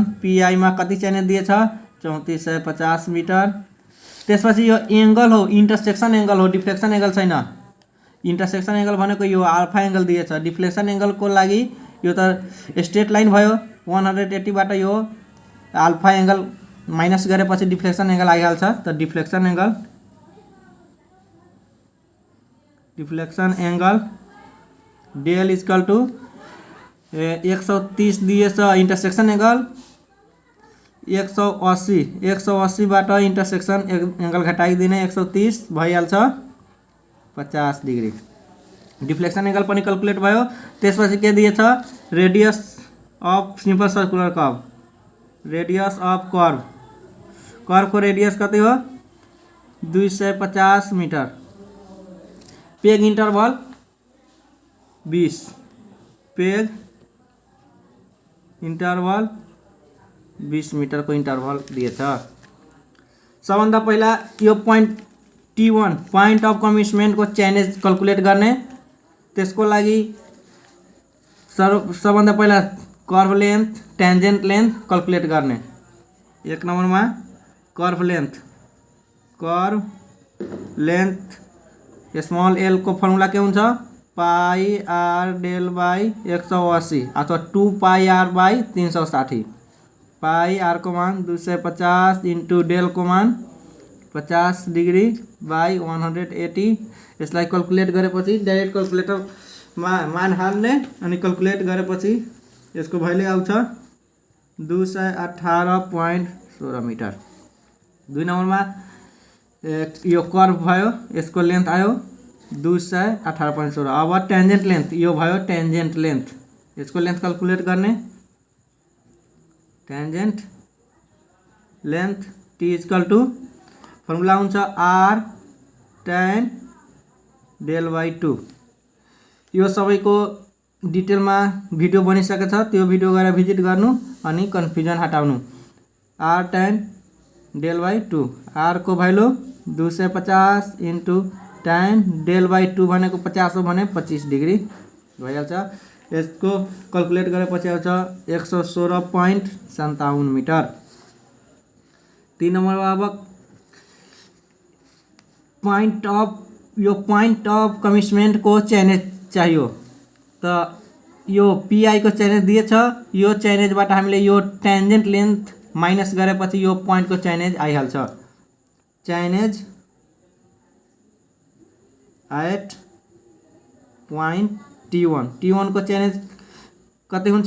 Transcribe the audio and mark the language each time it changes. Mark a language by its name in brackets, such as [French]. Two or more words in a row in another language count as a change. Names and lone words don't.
[Nepali] PI में कति चैनेज दिए 3450 मीटर त्यसपछि यो एंगल हो [English] intersection angle [Nepali] हो [English] deflection angle [Nepali] छैन [English] intersection angle [Nepali] भनेको यो [English] alpha angle [Nepali] दिए [English] deflection angle [Nepali] को लागि यो त [English] straight line [Nepali] भयो 180 बाट यो [English] alpha angle minus [Nepali] गरेपछि [English] deflection angle [Nepali] आइहाल्छ त डिफ्लेक्शन [English] angle del equal to [Nepali] 130 दिए [English] intersection angle [Nepali] 180 बाट [English] intersection angle [Nepali] घटाइदिने 130 भइहाल्छ 50 [English] degree deflection angle [Nepali] पनि क्याल्कुलेट भयो। त्यसपछि के दिए [English] radius of simple circular curve radius of curve [Nepali] को रेडियस कति हो 250 [English] meter peg interval [Nepali] 20 [English] peg interval [Nepali] 20 मीटर को इंटरवल दिए सबभन्दा पहिला यो [English] point T1 point of commitment [Nepali] को [English] chainage calculate [Nepali] गर्ने त्यसको लागि सबभन्दा पहिला [English] curve length tangent length calculate [Nepali] गर्ने एक नंबर में [English] curve length small [Nepali] l को फर्मुला के हुन्छ [English] pi r del by [Nepali] 180 अथवा 2 [English] pi r by 360 pi r [Nepali] को मान 250 [English] into del [Nepali] को मान 50 [English] degree by [Nepali] 180 यसलाई कैलकुलेट गरेपछि [English] direct calculator [Nepali] मान हाल्ने अनि कैलकुलेट गरेपछि यसको भ्यालु आउँछ 218.16 मीटर। 2 नंबर में यो कर्व भयो यसको लेंथ आयो 218.16। अब [English] tangent length [Nepali] यो भयो [English] tangent length [Nepali] यसको लेंथ कैलकुलेट गर्ने [English] tangent length T equal to formula [Nepali] हुन्छ [English] R tan del by 2 [Nepali] यो सबैको डिटेल में भिडियो बनिसकेको छ त्यो भिडियो गएर भिजिट गर्नु अनि कन्फ्युजन हटाउनु [English] R tan del by 2 [Nepali] R को भ्यालु 250 [English] into tan del by [Nepali] 2 भनेको 50 हो भने 25 डिग्री भइहाल्छ। यसको क्याल्कुलेट गरेपछि आउँछ 116.57 मिटर। 3 नम्बरमा अब [English] point of commitment [Nepali] को चैनेज चाहिए। तो यो पीआई को चैनेज दिएछ, यो चैनेजबाट हामीले यो [English] tangent length minus [Nepali] गरेपछि यो पॉइंट को चैनेज आइहाल्छ। [English] chainage at point T1 [Nepali] को चैनेज कति हुन्छ?